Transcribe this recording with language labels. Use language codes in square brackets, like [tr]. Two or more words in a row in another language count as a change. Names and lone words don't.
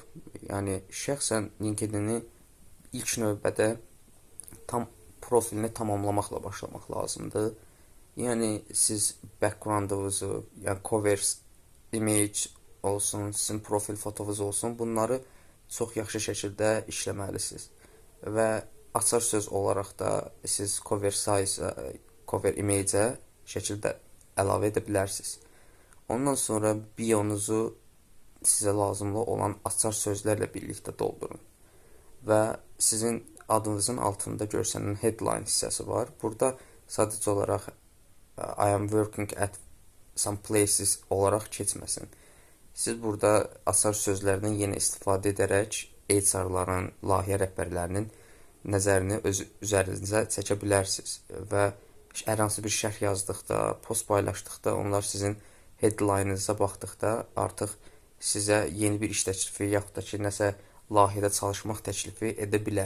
[az] Yəni şəxsən LinkedIn-i ilk növbədə profilini tamamlamaqla başlamaq lazımdır. Yəni siz background-unuzu, yəni [en] cover image [az] olsun, sizin profil fotonuz olsun, bunları çox yaxşı şəkildə işləməlisiniz. Və açar söz olaraq da siz [en] cover size, cover image-ə [az] şəkildə əlavə edə bilərsiniz. Ondan sonra bionuzu sizə lazımlı olan açar sözlərlə birlikdə doldurun. Və sizin adınızın altında görsənən headline hissəsi var. Burada sadəcə olaraq [en] I am working at some places [az] olaraq keçməsin. Siz burada açar sözlərdən yenə istifadə edərək HR-ların, layihə rəhbərlərinin nəzərini öz üzərinizə çəkə bilərsiniz və hər hansı bir şərh yazdıqda, post paylaşdıqda, onlar sizin headline-ınıza baxdıqda artıq sizə yeni bir iş təklifi yaxud da ki, nəsə layihədə çalışmaq təklifi edə bilər.